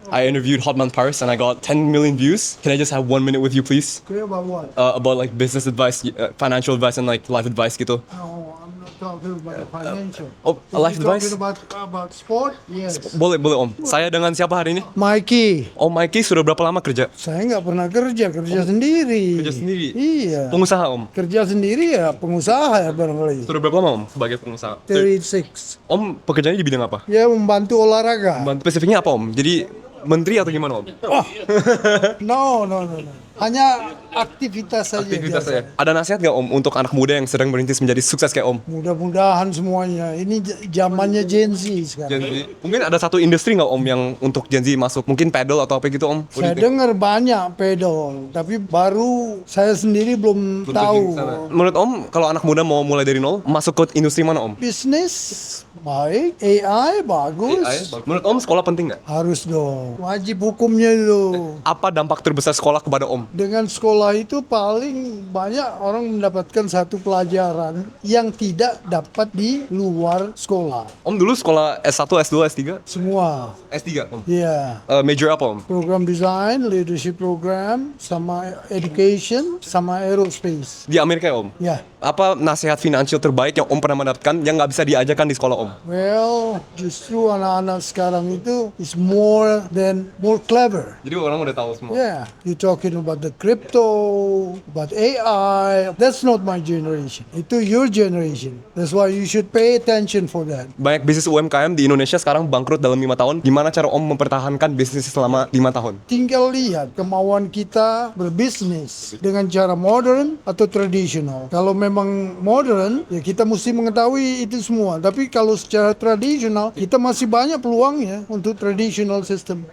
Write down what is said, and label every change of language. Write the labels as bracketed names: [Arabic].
[English] I interviewed Hotman Paris and I got 10 million views. Can I just have 1 minute with you please? Clear about what? About like business advice, financial advice and like life advice gitu. No, I'm not talking about financial. Oh, If life you're advice? talking about sport, yes. [Indonesian] Boleh Om. Saya dengan siapa hari ini? Mikey, Om Mikey sudah berapa lama kerja? saya nggak pernah kerja sendiri. Kerja sendiri? Iya. Pengusaha Om? Kerja sendiri ya pengusaha ya barangkali. Sudah berapa lama Om sebagai pengusaha? 36. Om pekerjaannya di bidang apa? Ya membantu olahraga. Spesifiknya apa Om? Jadi menteri atau gimana Om? No. Hanya aktivitas saja. Aktivitas biasa. saya. Ada nasihat nggak Om untuk anak muda yang sedang merintis menjadi sukses kayak Om? Mudah-mudahan semuanya. Ini zamannya Gen Z sekarang. Gen Z. Mungkin ada satu industri nggak Om yang untuk Gen Z masuk? Mungkin pedal atau apa gitu Om? Saya dengar banyak pedal, tapi baru saya sendiri belum tahu. Menurut Om, kalau anak muda mau mulai dari nol, masuk ke industri mana Om? Bisnis baik, AI bagus. Menurut Om, sekolah penting nggak? Harus dong. Wajib hukumnya itu. Apa dampak terbesar sekolah kepada Om? Dengan sekolah itu paling banyak orang mendapatkan satu pelajaran yang tidak dapat di luar sekolah. Om dulu sekolah S1, S2, S3? Semua. S3 Om? Iya. Major apa Om? [English] Program design, leadership program, sama education, sama aerospace. [Indonesian] Di Amerika ya Om? Ya. Apa nasihat finansial terbaik yang Om pernah mendapatkan yang nggak bisa diajarkan di sekolah Om? Well, justru anak-anak sekarang itu [English] is more clever. [Indonesian] Jadi orang udah tahu semua. [English] Yeah, you're talking about the crypto, about AI. That's not my generation. Itu your generation. That's why you should pay attention for that. [Indonesian] Banyak bisnis UMKM di Indonesia sekarang bangkrut dalam 5 tahun. Gimana cara Om mempertahankan bisnis selama 5 tahun? Tinggal lihat kemauan kita berbisnis dengan cara modern atau tradisional. Kalau memang modern, ya kita mesti mengetahui itu semua. Tapi kalau secara tradisional, kita masih banyak peluangnya untuk traditional system.